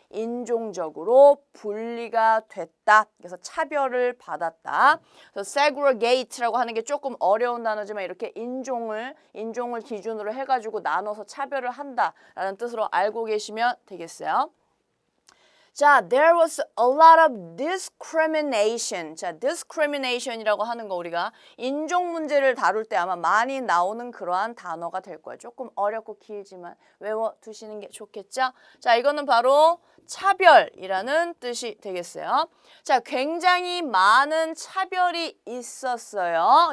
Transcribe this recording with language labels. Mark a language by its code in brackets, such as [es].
[ko] 인종적으로 분리가 됐다. 그래서 차별을 받았다. 그래서 segregate라고 하는 게 조금 어려운 단어지만 이렇게 인종을 기준으로 해가지고 나눠서 차별을 한다라는 뜻으로 알고 계시면 되겠어요. [en] 자, there was a lot of discrimination. [ko] 자, discrimination이라고 하는 거 우리가 인종 문제를 다룰 때 아마 많이 나오는 그러한 단어가 될 거예요. 조금 어렵고 길지만 외워두시는 게 좋겠죠? 자, 이거는 바로 차별이라는 뜻이 되겠어요. 자, 굉장히 많은 차별이 있었어요.